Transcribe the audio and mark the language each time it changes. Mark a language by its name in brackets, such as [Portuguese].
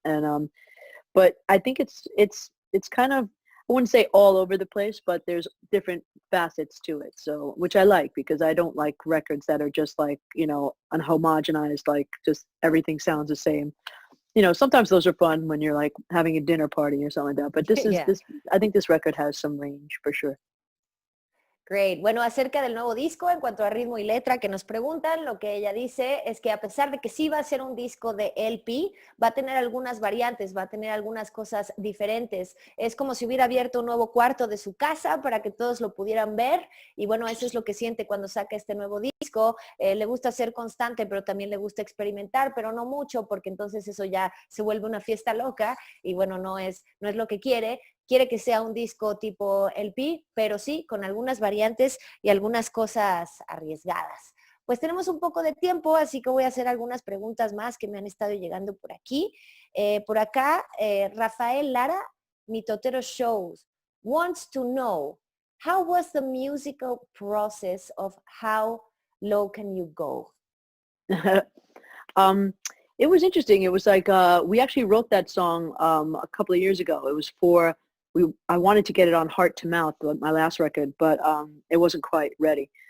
[English] And but I think it's kind of, I wouldn't say all over the place, but there's different facets to it. So, which I like, because I don't like records that are just like, unhomogenized, like just everything sounds the same. Sometimes those are fun when you're like having a dinner party or something like that. But Yeah. I think this record has some range for sure. Great. [Spanish] Bueno, acerca del nuevo disco, en cuanto a ritmo y letra que nos preguntan, lo que ella dice es que a pesar de que sí va a ser un disco de LP, va a tener algunas variantes, va a tener algunas cosas diferentes. Es como si hubiera abierto un nuevo cuarto de su casa para que todos lo pudieran ver, y bueno, eso es lo que siente cuando saca este nuevo disco. Le gusta ser constante, pero también le gusta experimentar, pero no mucho, porque entonces eso ya se vuelve una fiesta loca y bueno, no es lo que quiere. Quiere que sea un disco tipo LP, pero sí, con algunas variantes y algunas cosas arriesgadas. Pues tenemos un poco de tiempo, así que voy a hacer algunas preguntas más que me han estado llegando por aquí. Por acá, [English] Rafael Lara, Mitotero Shows, wants to know, how was the musical process of How Low Can You Go? um, it was interesting. It was like we actually wrote that song a couple of years ago. It was for I wanted to get it on Heart to Mouth, my last record, but it wasn't quite ready.